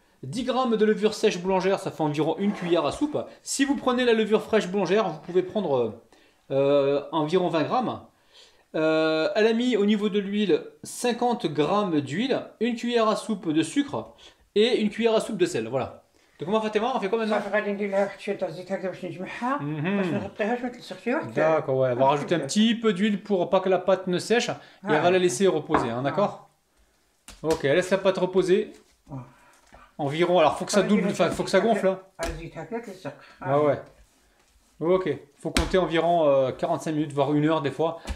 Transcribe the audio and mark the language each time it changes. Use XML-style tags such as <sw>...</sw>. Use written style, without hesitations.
<fr>10 grammes de levure sèche boulangère, ça fait environ 1 cuillère à soupe. Si vous prenez la levure fraîche boulangère, vous pouvez prendre environ 20 grammes. Elle a mis au niveau de l'huile 50 grammes d'huile, 1 cuillère à soupe de sucre et 1 cuillère à soupe de sel. Voilà. Donc comment Fatima, on fait quoi maintenant?</fr> <ar>صافي غادي ندير لها واحد شويه تاع الزيت هكذا باش نجمعها باش Mhm. نغطيهاش ما تلصقش شي واحد.</ar> <fr>D'accord, ouais. On va rajouter un petit peu d'huile pour pas que la pâte ne sèche. Et on va la laisser reposer, hein, d'accord? Ok, laisse la pâte reposer. Environ, alors faut que ça double, enfin faut que ça gonfle. Hein.</fr> <ar>الزيت هكا تلصق.</ar> <fr>Ah ouais. Ok, faut compter environ 45 minutes, voire 1 heure des fois.</fr>